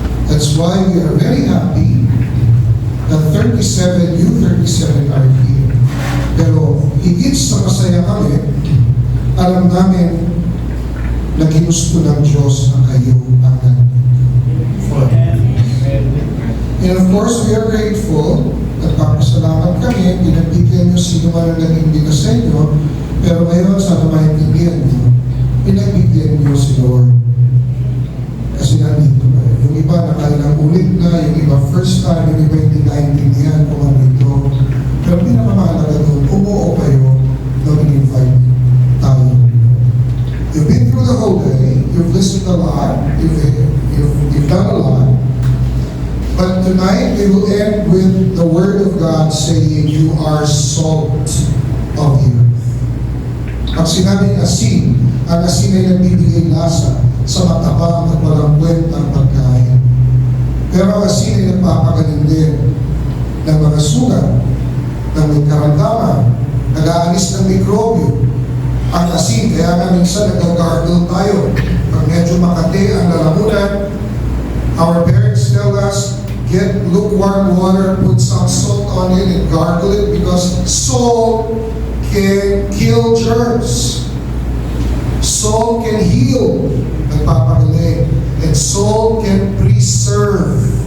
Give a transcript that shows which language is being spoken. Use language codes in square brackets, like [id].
[en] That's why we are very happy that 37 are here. [tl] Pero higit sa masaya kami, alam namin na ginusto ng Diyos na kayo ang nandito. [en] And of course, we are grateful. [tl] Nagpapasalamat kami, pinagbigyan nyo sino man ang naging bigas sa inyo, pero ngayon, sana maintindihan nyo, pinagbigyan nyo si Lord. Kasi nandito ba? Yung iba nakailang ulit na, yung iba first time, yung iba hindi naintindihan kung ano ito. Pero pinakamahalaga doon, umuo kayo na in-invite tayo. [en] You've been through the whole day, you've listened a lot, you've done a lot. But tonight, we will end with the Word of God saying, you are salt of the earth. [tl] Pag sinabing asin, ang asin ay nagbibigay lasa sa matabang at walang kwentang pagkain. Pero ang asin ay nagpapagaling din ng mga sugat, ng may karamdaman, nag-aalis ng mikrobyo. Ang asin, kaya nga minsan nag-gargle tayo. Pag medyo makati ang lalamunan, [en] our parents tell us, get lukewarm water, put some salt on it and gargle it because salt can kill germs. Salt can heal, [tl] nagpapagaling. [en] And salt can preserve.